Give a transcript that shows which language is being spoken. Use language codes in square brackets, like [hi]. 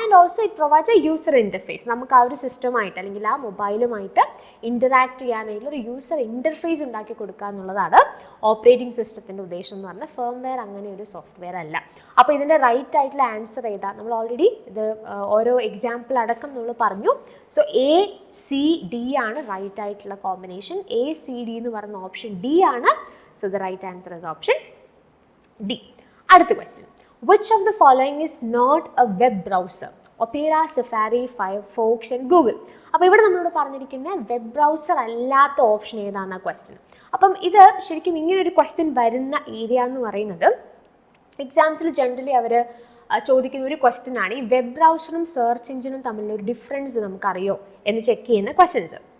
[en] And also it provides a user interface. [ml] നമുക്ക് ആ ഒരു സിസ്റ്റമായിട്ട് അല്ലെങ്കിൽ ആ മൊബൈലുമായിട്ട് ഇൻറ്ററാക്ട് ചെയ്യാനായിട്ടുള്ള ഒരു യൂസർ ഇൻ്റർഫേസ് ഉണ്ടാക്കി കൊടുക്കുക എന്നുള്ളതാണ് ഓപ്പറേറ്റിംഗ് സിസ്റ്റത്തിൻ്റെ ഉദ്ദേശം എന്ന് പറഞ്ഞാൽ. ഫേംവെയർ അങ്ങനെ ഒരു സോഫ്റ്റ്വെയർ അല്ല. അപ്പോൾ ഇതിൻ്റെ റൈറ്റ് ആയിട്ടുള്ള ആൻസർ ഏതാ, നമ്മൾ ഓൾറെഡി ഇത് ഓരോ എക്സാമ്പിൾ അടക്കം നമ്മൾ പറഞ്ഞു. സോ ACD ആണ് റൈറ്റ് ആയിട്ടുള്ള കോമ്പിനേഷൻ. ACD എന്ന് പറയുന്ന ഓപ്ഷൻ D ആണ്. [en] So the right answer is option D. [ml] അടുത്ത question, [en] which of the following is not a web browser? Opera, Safari, Firefox and Google. [ml] അപ്പോൾ ഇവിടെ നമ്മളോട് പറഞ്ഞിരിക്കുന്ന വെബ് ബ്രൗസർ അല്ലാത്ത ഓപ്ഷൻ ഏതാണെന്ന ക്വസ്റ്റ്യൻ. അപ്പം ഇത് ശരിക്കും ഇങ്ങനൊരു ക്വസ്റ്റ്യൻ വരുന്ന ഏരിയ എന്ന് പറയുന്നത് എക്സാംസിൽ ജനറലി അവർ ചോദിക്കുന്ന ഒരു ക്വസ്റ്റ്യൻ ആണ്, ഈ വെബ് ബ്രൗസറും സെർച്ച് എഞ്ചിനും തമ്മിലൊരു ഡിഫറൻസ് നമുക്കറിയോ എന്ന് ചെക്ക് ചെയ്യുന്ന ക്വസ്റ്റ്യൻസ്.